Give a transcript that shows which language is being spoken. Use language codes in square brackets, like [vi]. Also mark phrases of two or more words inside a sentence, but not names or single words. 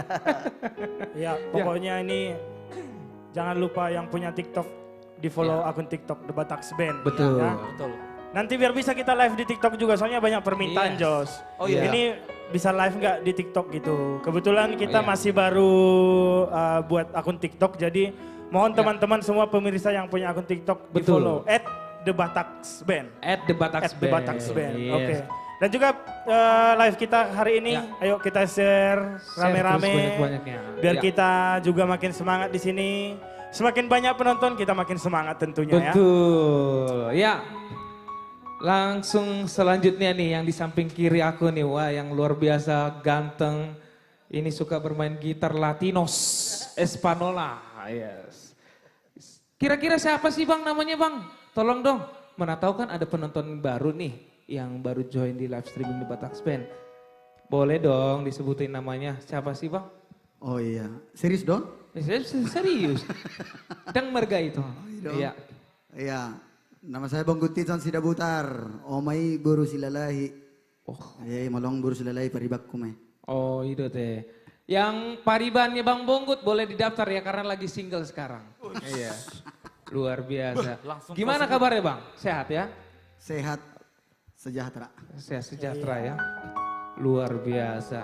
[id] Ya, pokoknya ini jangan lupa yang punya TikTok di follow akun TikTok The Bataks Band. Betul. Ya. Betul. Nanti biar bisa kita live di TikTok juga, soalnya banyak permintaan Yes. Jos. Oh iya. Ini bisa live nggak di TikTok gitu. Kebetulan kita iya. masih baru buat akun TikTok, jadi mohon teman-teman semua pemirsa yang punya akun TikTok di Betul. follow @The Bataks Band. The Bataks The Bataks Band. Yes. Oke. Dan juga live kita hari ini, Ya. ayo kita share rame-rame. terus banyak-banyaknya. Biar Ya. kita juga makin semangat di sini. Semakin banyak penonton, kita makin semangat tentunya ya. Betul. Ya. Langsung selanjutnya nih yang di samping kiri aku nih. Wah, yang luar biasa ganteng. Ini suka bermain gitar [es] Latinos Espanola. [id] Yes. Kira-kira siapa sih Bang namanya Bang? Tolong dong. Mana tahu kan ada penonton baru nih yang baru join di [en] live streaming [id] The Bataks Band. Boleh dong disebutin namanya. Siapa sih Bang? Oh iya, serius dong? Serius. [bbc] Dang marga itu. [id] dong. Iya. Iya, nama saya Bang Gutiton Sidabutar. [bbc] Omai buru silalahi. [id] Oh. [bbc] Malong buru silalahi paribakku me. [id] Oh itu teh. Yang paribannya Bang Bonggut boleh didaftar ya karena lagi single sekarang. Iya. Luar biasa. Langsung Gimana kabarnya Bang? Sehat ya? Sehat, sejahtera. Sehat sejahtera ya. Luar biasa.